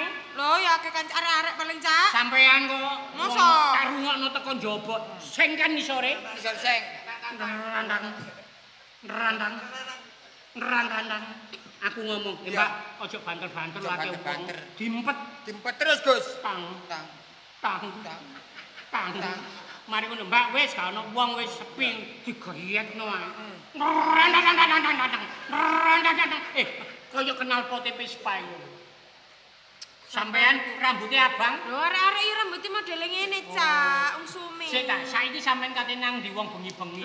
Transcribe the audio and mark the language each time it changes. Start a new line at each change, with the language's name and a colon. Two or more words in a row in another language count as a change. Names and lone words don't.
Javanese: Lho ya akeh kanca arek-arek paling, Cak. sampeyan kok Masa? karungokno teko njaba. Seng kan ngisore. Isor seng. Randang. Randang. Randang. Aku ngomong, Mbak, ojo banter-banter Ojo lagi banter-banter. Dimpet Dimpet terus Gus. tang. Tang. Tang. Tang. Tang. Mari ngono, Mbak, wis gak ono wong wis sepi digeyekno ae. Randang. Kaya kenal pote Vespa ngono. Sampean rambutnya abang? Lho arek-arek iki rambutnya modele ngene, Cak. Wong sume. Sik ta, saiki sampean kate nang ndi wong bengi-bengi.